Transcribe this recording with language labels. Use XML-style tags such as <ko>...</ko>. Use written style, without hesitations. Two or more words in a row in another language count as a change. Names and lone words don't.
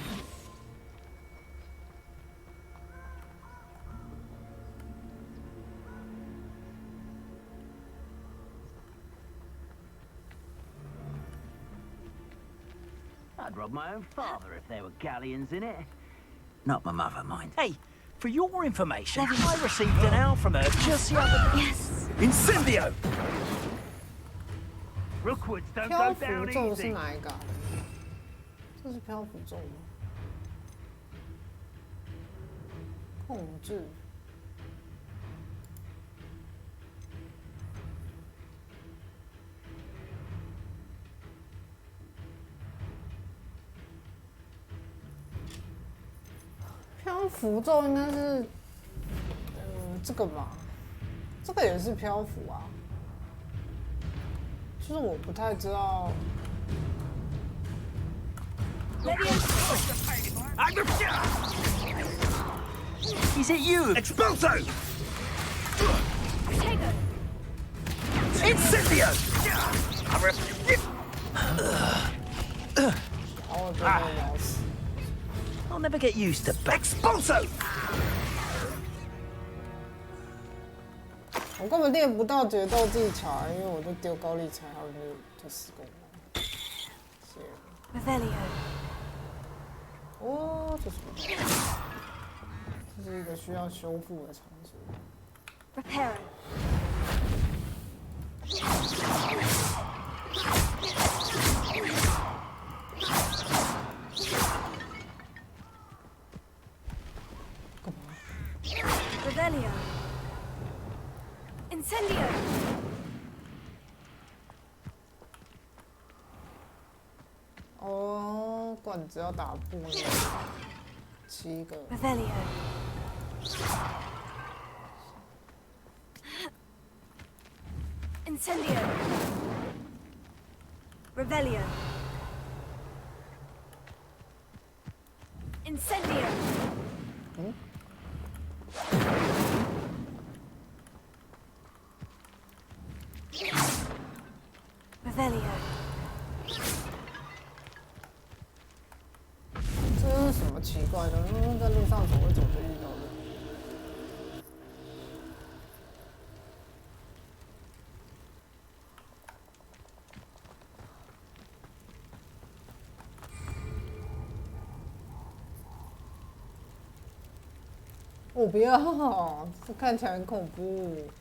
<en>I'd rob my own father if there were galleons in it. Not my mother, mind. Hey, for your information, I received an owl from her just the other day. Yes. Incendio! Rookwoods don't go</en> <zh>漂浮</zh> <en>down</en> <zh>咒是</zh> <en>easy.</en> <zh>哪一个？这是漂浮咒吗？控制。漂浮咒应该是，这个吧，这个也是漂浮啊，就是我不太知道。</zh> <en>Is it you? Expulso! Incendio! I'll never get used to Expulso!</en> <zh>我根本练不到决斗技巧，因为我就丢高丽菜，他们就死光了。</zh> <en>Revelio.</en> <zh>哦，这是什么？这是一个需要修复的场所。</zh> <en>Reparo. Revelio. Incendio.</en> <zh>哦，管子要打破了7个。</zh> <en>Revelio. Incendio. Revelio. Incendio. Revelio.</en> <zh>这是什么奇怪的？在路上走会走就遇到的。我不要，这看起来很恐怖。</zh>